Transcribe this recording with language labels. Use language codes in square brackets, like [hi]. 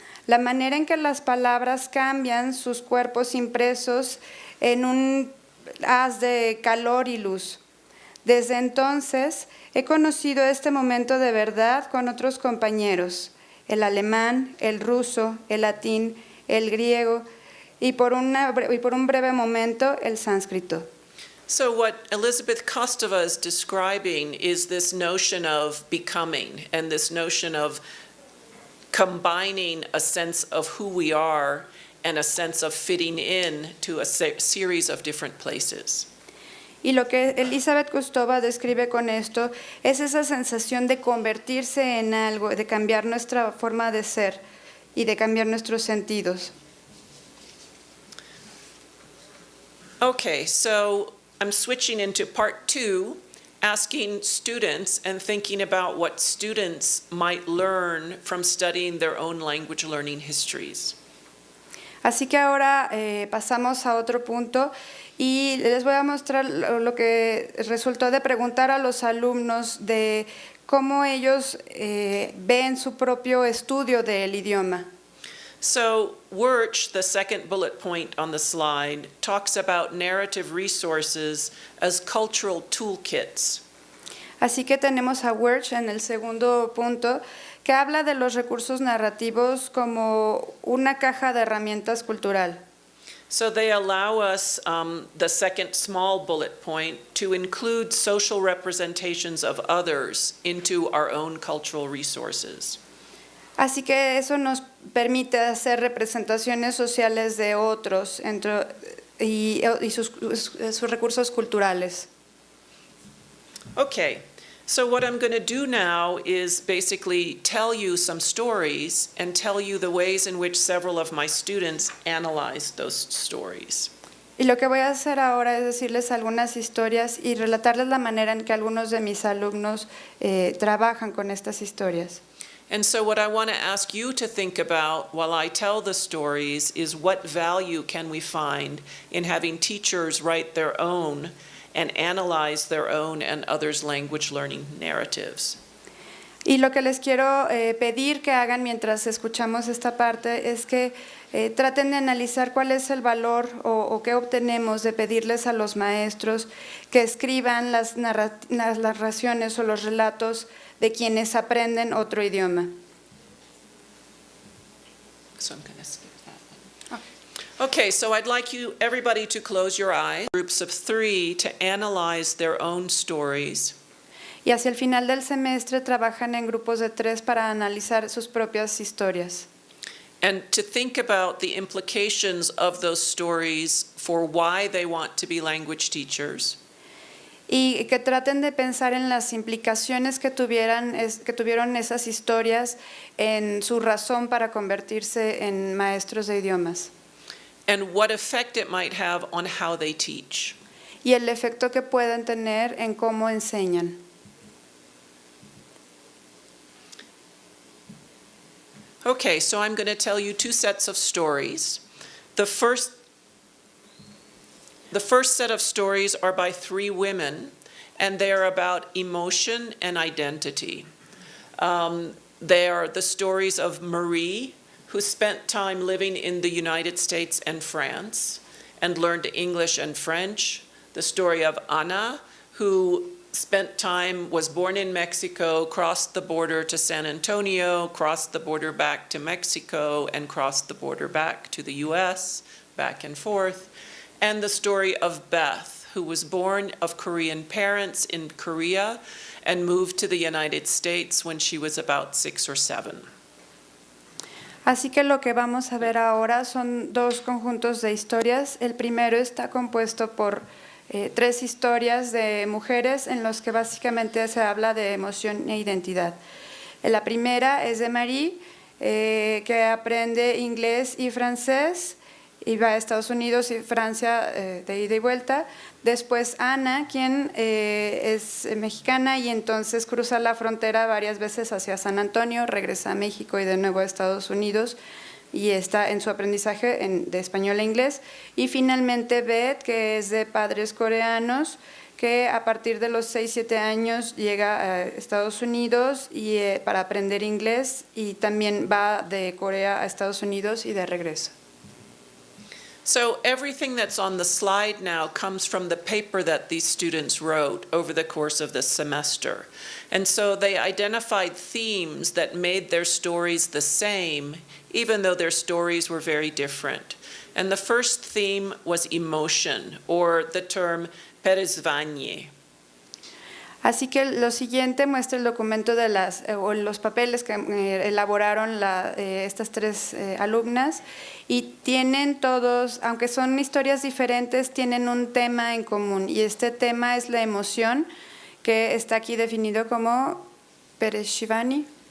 [es] La manera en que las palabras cambian sus cuerpos impresos en un haz de calor y luz. Desde entonces he conocido este momento de verdad con otros compañeros, el alemán, el ruso, el latín, el griego y por un breve momento el sánscrito. [en] So what Elizabeth Kostova is describing is this notion of becoming and this notion of combining a sense of who we are and a sense of fitting in to a series of different places. [es] Y lo que Elizabeth Kostova describe con esto es esa sensación de convertirse en algo, de cambiar nuestra forma de ser y de cambiar nuestros sentidos. [en] Okay, so I'm switching into part 2, asking students and thinking about what students might learn from studying their own language learning histories. [es] Así que ahora pasamos a otro punto y les voy a mostrar lo que resultó de preguntar a los alumnos de cómo ellos ven su propio estudio del idioma. [en] So Wirch, the second bullet point on the slide, talks about narrative resources as cultural toolkits. [es] Así que tenemos a Wirch en el segundo punto, que habla de los recursos narrativos como una caja de herramientas cultural. [en] So they allow us, the second small bullet point, to include social representations of others into our own cultural resources. [es] Así que eso nos permite hacer representaciones sociales de otros y sus recursos culturales. [en] Okay, so what I'm going to do now is basically tell you some stories and tell you the ways in which several of my students analyze those stories. [es] Y lo que voy a hacer ahora es decirles algunas historias y relatarles la manera en que algunos de mis alumnos trabajan con estas historias. [en] And so what I want to ask you to think about while I tell the stories is what value can we find in having teachers write their own and analyze their own and others' language learning narratives. [es] Y lo que les quiero pedir que hagan mientras escuchamos esta parte es que traten de analizar cuál es el valor o qué obtenemos de pedirles a los maestros que escriban las narraciones o los relatos de quienes aprenden otro idioma. [en] So I'm going to skip that one. Okay, so I'd like everybody to close your eyes, groups of 3 to analyze their own stories. [es] Y hacia el final del semestre trabajan en grupos de 3 para analizar sus propias historias. [en] And to think about the implications of those stories for why they want to be language teachers. [es] Y que traten de pensar en las implicaciones que tuvieron esas historias en su razón para convertirse en maestros de idiomas. [en] And what effect it might have on how they teach. [es] Y el efecto que pueden tener en cómo enseñan. [en] Okay, so I'm going to tell you 2 sets of stories. The first set of stories are by 3 women, and they are about emotion and identity. They are the stories of Marie, who spent time living in the United States and France and learned English and French. The story of Anna, who was born in Mexico, crossed the border to San Antonio, crossed the border back to Mexico, and crossed the border back to the US, back and forth. And the story of Beth, who was born of Korean parents in Korea and moved to the United States when she was about 6 or 7. [es] Así que lo que vamos a ver ahora son dos conjuntos de historias. El primero está compuesto por 3 historias de mujeres en los que básicamente se habla de emoción e identidad. La primera es de Marie, que aprende inglés y francés y va a Estados Unidos y Francia de ida y vuelta. Después Ana, quien es mexicana y entonces cruza la frontera varias veces hacia San Antonio, regresa a México y de nuevo a Estados Unidos y está en su aprendizaje de español e inglés. Y finalmente Beth, que es de padres coreanos, que a partir de los 6-7 años llega a Estados Unidos y, para aprender inglés y también va de Corea a Estados Unidos y de regreso. [en] So everything that's on the slide now comes from the paper that these students wrote over the course of this semester. And so they identified themes that made their stories the same, even though their stories were very different. And the first theme was emotion, or the term perezvanie. [es] Así que lo siguiente muestra el documento de o los papeles que elaboraron estas 3 alumnas y tienen todos, aunque son historias diferentes, tienen un tema en común y este tema es la emoción, que está aquí definido como perezvanie.